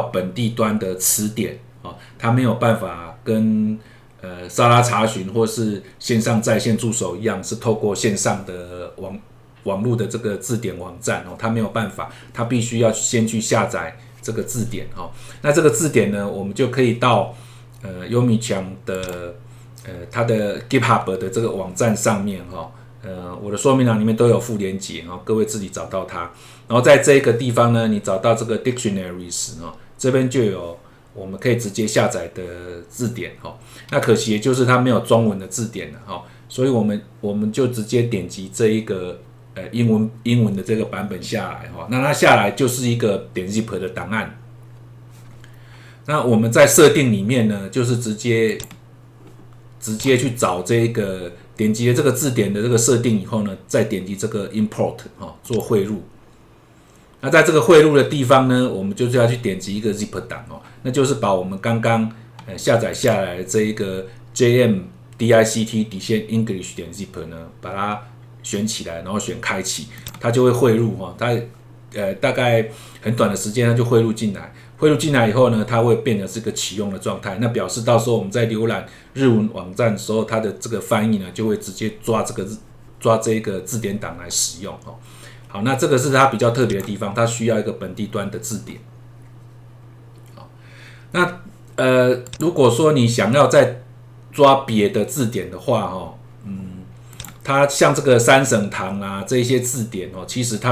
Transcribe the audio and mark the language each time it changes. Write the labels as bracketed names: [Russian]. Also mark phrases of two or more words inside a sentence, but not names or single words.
[Chinese] 本地端的詞典它沒有辦法跟沙拉查詢或是線上在線助手一樣，是透過線上的網絡的這個字典網站它沒有辦法，它必須要先去下載這個字典那這個字典呢，我們就可以到優米強的它的 GitHub 的這個網站上面我的說明欄裡面都有附連結各位自己找到它。然後在這個地方呢，你找到這個 Dictionaries 這邊就有我們可以直接下載的字典那可惜的就是它沒有中文的字典了所以我們就直接點擊這一個英文的這個版本下來那它下來就是一個點 zip 的檔案。那我們在設定裡面呢，就是直接去找這個點擊了這個字典的這個設定以後呢，再點擊這個 import 做匯入。那在這個匯入的地方呢，我們就是要去點擊一個 zip 檔那就是把我們剛剛下載下來的這一個 jmdict-english.zip 呢，把它選起來，然後選開啟，它就會匯入它大概很短的時間它就匯入進來。匯入進來以後呢，它會變成是個啟用的狀態，那表示到時候我們在瀏覽日文網站的时候，它的這個翻譯呢就會直接抓這一個字典檔來使用哦。好，那這個是它比較特別的地方，它需要一個本地端的字典。那如果說你想要再抓別的字典的話，它像這個三省堂啊這一些字典哦，其實它